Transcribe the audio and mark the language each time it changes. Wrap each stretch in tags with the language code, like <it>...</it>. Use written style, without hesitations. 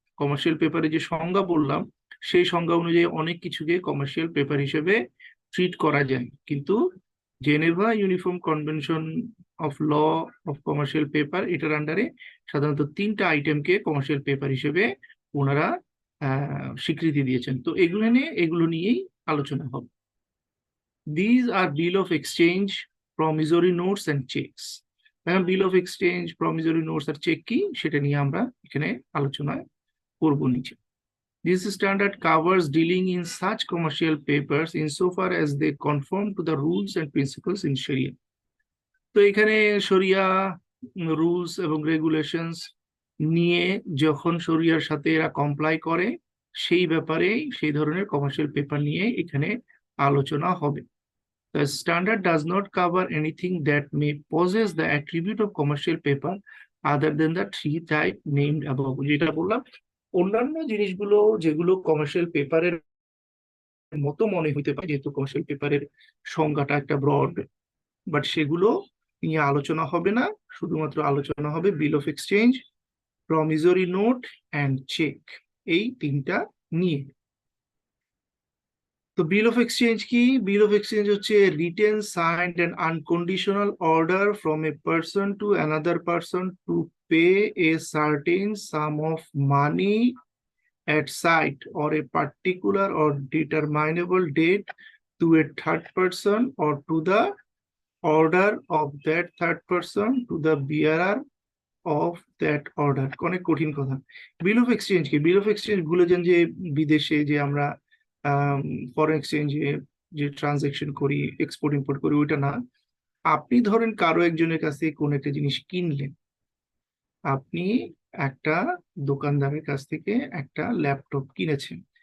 <bn>Commercial পেপারে যে সংজ্ঞা বললাম, সেই সংজ্ঞা অনুযায়ী অনেক কিছুকে কমার্শিয়াল পেপার হিসেবে ট্রিট করা যায়, কিন্তু Geneva uniform convention of law of commercial paper, এটার আন্ডারে সাধারণত 3টা আইটেমকে কমার্শিয়াল পেপার হিসেবে ওনারা স্বীকৃতি দিয়েছেন। তো এগুলো নিয়েই আলোচনা হবে।</bn> <en>These are bill of exchange, promissory notes and cheques.</en> <bn>এখন বিল of exchange, promissory notes আর check কি, সেটা নিয়ে আমরা এখানে আলোচনা করবো নিচে।</bn> <en>This standard covers dealing in such commercial papers insofar as they conform to the rules and principles in Sharia.</en> <bn>তো এখানে শরিয়া রুলস এবং রেগুলেশনস নিয়ে, যখন শরিয়ার সাথে এরা কমপ্লাই করে, সেই ব্যাপারে সেই ধরনের কমার্শিয়াল পেপার নিয়ে এখানে আলোচনা হবে।</bn> <en>The standard does not cover anything that may possess the attribute of commercial paper other than the 3 type named above,</en> <bn>যেটা বললাম। অন্যান্য জিনিসগুলো যেগুলো কমার্শিয়াল পেপারের মতো মনে হইতে পারে, যেহেতু কমার্শিয়াল পেপারের সংজ্ঞাটা একটা ব্রড, বাট সেগুলো নিয়ে আলোচনা হবে না। শুধুমাত্র আলোচনা হবে বিল of exchange, promissory note and check, এই তিনটা নিয়ে। তো বিল অফ এক্সচেঞ্জ কি?</bn> <en>Bill of exchange হচ্ছে written signed and unconditional order from a person to another person to pay a certain sum of money at sight or a particular or determinable date to a third person or to the order of that third person to the bearer of that order।</en> <bn>অনেক কঠিন কথা। বিল of exchange কি? বিল of exchange ভুলে যান যে বিদেশে যে আমরা ফরেন এক্সচেঞ্জে যে ট্রানজেকশন করি, এক্সপোর্ট ইম্পোর্ট করি, ওইটা না। আপনি ধরেন কারো একজনের কাছে কোন একটা জিনিস কিনলেন, আপনি একটা দোকানদারের কাছ থেকে একটা ল্যাপটপ কিনেছেন।</bn>